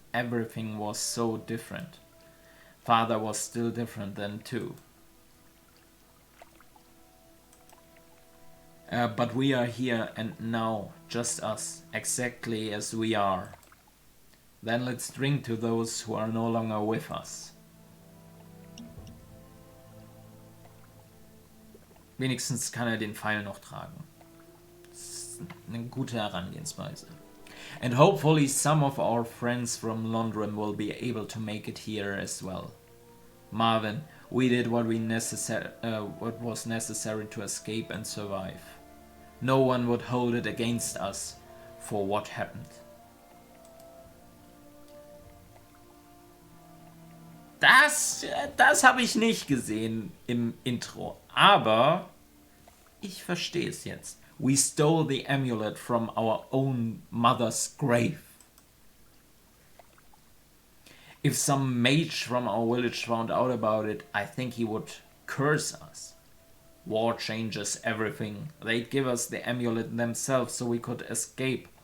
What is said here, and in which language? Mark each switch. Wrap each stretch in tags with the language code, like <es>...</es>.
<en>Everything was so different. Father was still different then too. But we are here and now, just us, exactly as we are. Then let's drink to those who are no longer with us.</en> <de>Wenigstens kann den Pfeil noch tragen. Das ist eine gute Herangehensweise.</de> <en>And hopefully some of our friends from London will be able to make it here as well. Marvin, we did what was necessary to escape and survive. No one would hold it against us for what happened.</en> <de>Das habe ich nicht gesehen im Intro, aber ich verstehe es jetzt.</de> <en>We stole the amulet from our own mother's grave. If some mage from our village found out about it, I think he would curse us. War changes everything. They'd give us the amulet themselves so we could escape.</en>